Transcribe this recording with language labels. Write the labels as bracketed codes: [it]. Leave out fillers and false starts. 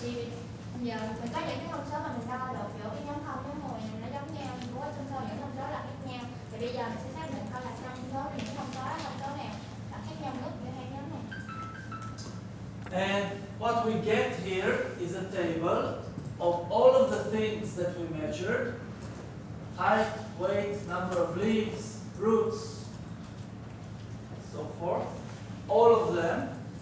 [vi] Thì Giờ mình có những cái thông số mà mình đo được giữa cái nhóm 0 nhóm 10 này nó giống nhau, nhưng của trong số những thông số là khác nhau. Thì bây giờ mình sẽ xác định coi là trong số những thông số nào là khác nhau nhất giữa hai nhóm này. [en] And what we get here is a table of all of the things that we measured: height, weight, number of leaves, roots, so forth, all of them.